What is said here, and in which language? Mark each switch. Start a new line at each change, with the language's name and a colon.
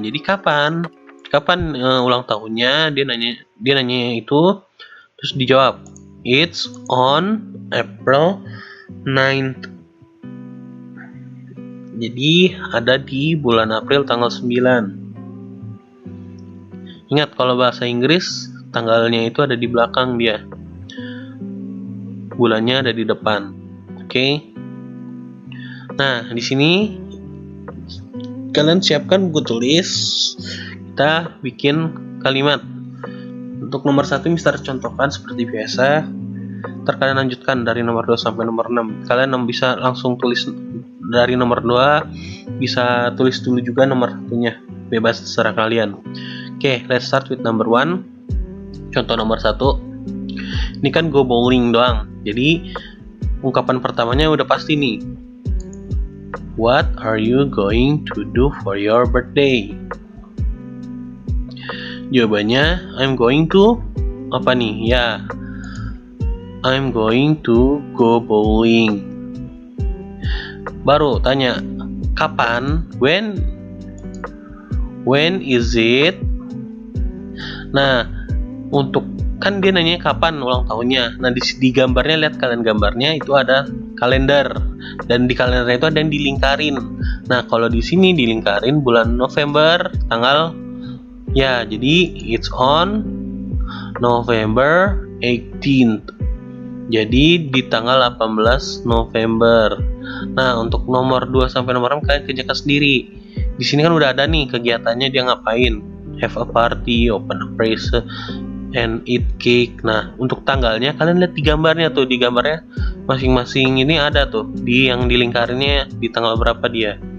Indonesian: Jadi kapan ulang tahunnya? Dia nanya itu, terus dijawab
English: it's on April 9th.
Indonesian: Jadi ada di bulan April tanggal 9. Ingat, kalau bahasa Inggris tanggalnya itu ada di belakang dia, bulannya ada di depan. Oke. Nah, di sini kalian siapkan buku tulis. Kita bikin kalimat. Untuk nomor 1 Mister contohkan seperti biasa. Ntar kalian lanjutkan dari nomor 2 sampai nomor 6. Kalian bisa langsung tulis dari nomor 2, bisa tulis dulu juga nomor 1-nya. Bebas terserah kalian.
English: Oke, let's start with number 1.
Indonesian: Contoh nomor 1. Ini kan
English: go bowling
Indonesian: doang. Jadi ungkapan pertamanya udah pasti nih.
English: What are you going to do for your birthday?
Indonesian: Jawabannya
English: I'm going to
Indonesian: apa nih? Ya,
English: I'm going to go bowling.
Indonesian: Baru tanya kapan?
English: When is it?
Indonesian: Nah, untuk kan dia nanya kapan ulang tahunnya. Nah, di gambarnya, lihat kalian gambarnya itu ada kalender, dan di kalender itu ada yang dilingkarin. Nah, kalau di sini dilingkarin bulan November tanggal, ya, jadi
English: it's on November 18th.
Indonesian: Jadi di tanggal 18 November. Nah, untuk nomor 2 sampai nomor 6 kalian kerjakan sendiri. Di sini kan udah ada nih kegiatannya, dia ngapain?
English: Have a party, open a present, and eat cake.
Indonesian: Nah, untuk tanggalnya kalian lihat di gambarnya tuh. Di gambarnya masing-masing ini ada tuh, di yang dilingkarinnya di tanggal berapa dia.